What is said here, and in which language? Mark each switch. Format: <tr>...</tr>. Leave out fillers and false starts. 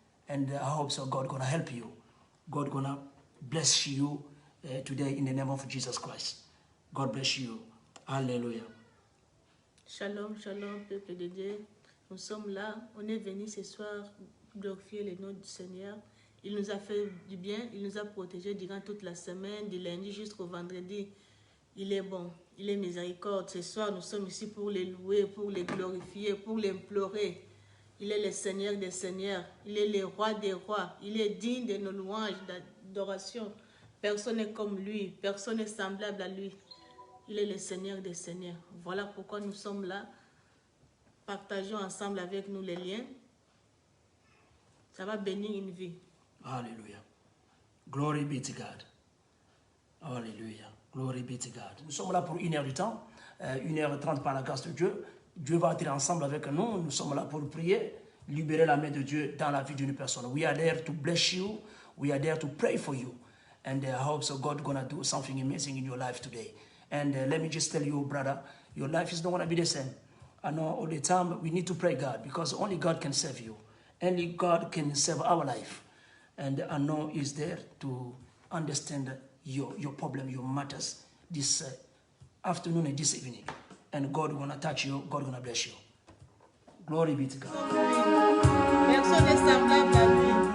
<en>And I hope so God gonna help you. God gonna bless you today in the name of Jesus Christ. God bless you. Alléluia.</en> <fr>Shalom, shalom, peuple de Dieu. Nous sommes là. On est venu ce soir glorifier le nom du Seigneur. Il nous a fait du bien, il nous a protégés durant toute la semaine, du lundi jusqu'au vendredi. Il est bon, il est miséricorde. Ce soir, nous sommes ici pour les louer, pour les glorifier, pour l'implorer. Il est le Seigneur des Seigneurs, il est le Roi des Rois. Il est digne de nos louanges, d'adoration. Personne n'est comme lui, personne n'est semblable à lui. Il est le Seigneur des Seigneurs. Voilà pourquoi nous sommes là. Partageons ensemble avec nous les liens. Ça va bénir une vie.</fr> <en>Alléluia. Glory be to God. Alléluia. Glory be to God.</en> <fr>Nous sommes là pour 1 heure du temps, 1h30 par la grâce de Dieu. Dieu va être ensemble avec nous. Nous sommes là pour prier, libérer la main de Dieu dans la vie d'une personne.</fr> <en>We are there to bless you. We are there to pray for you. And I hope so God gonna do something amazing in your life today. And let me just tell you, brother, your life is not gonna be the same. I know all the time we need to pray God because only God can save you. Only God can save our life. And I know He's there to understand your problem, your matters this afternoon and this evening. And God gonna touch you, God gonna bless you. Glory be to God.</en> <fr>Personne n'est semblable à lui.</fr>